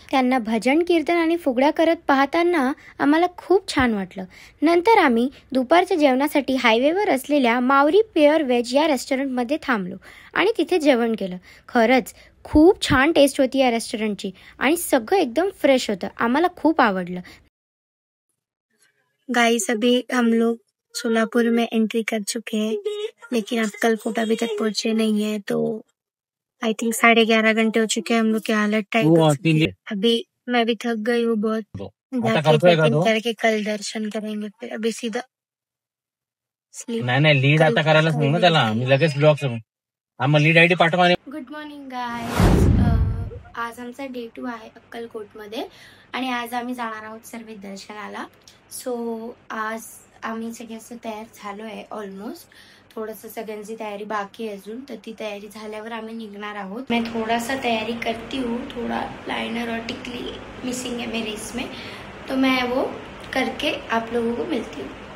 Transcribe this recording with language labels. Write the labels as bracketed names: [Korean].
[Marathi] त्यांना भजन कीर्तन आणि फुगड्या करत पाहताना आम्हाला खूप छान वाटलं. नंतर आम्ही दुपारच्या जेवणासाठी हायवेवर असलेल्या मावरी प्युअर व्हेज या रेस्टॉरंटमध्ये थांबलो आणि तिथे जेवण केलं. खरंच खूप छान टेस्ट होती या रेस्टॉरंटची आणि सगळं एकदम फ्रेश होतं. आम्हाला खूप आवडलं. [Hindi] गाइस, अभी हम लोग सोलापुर में एंट्री कर चुके हैं, लेकिन अक्कलकोट अभी तक पहुंचे नहीं है. तो [English] I think [Hindi] 11:30 घंटे हो चुके हैं. हम लोग की हालत टाइट हो चुकी है. अभी मैं भी थक गई हूँ बहुत. जाके चेकिंग करके कल दर्शन करेंगे. फिर अभी सीधा [Marathi] नाही लीड आता करायला सांगू ना त्याला. मी लगेच ब्लॉग सांगू. मग लीड आयडी पाठवा. [English] Good morning guys. [Marathi] आज आमचा डे 2 आहे अक्कलकोटमध्ये आणि आज आम्ही जाणार आहोत सर्व दर्शनाला. सो आज आम्ही सगळे तयार झालो आहे ऑलमोस्ट. थोडंसं सगळ्यांची तयारी बाकी आहे अजून, तर ती तयारी झाल्यावर आम्ही निघणार आहोत. [Hindi] मैं थोड़ा सा तयारी करती हूँ, थोड़ा लाइनर और टिकली मिसिंग है मेरे इसमें, तो मैं वो करके आप लोगों को मिलती हूँ.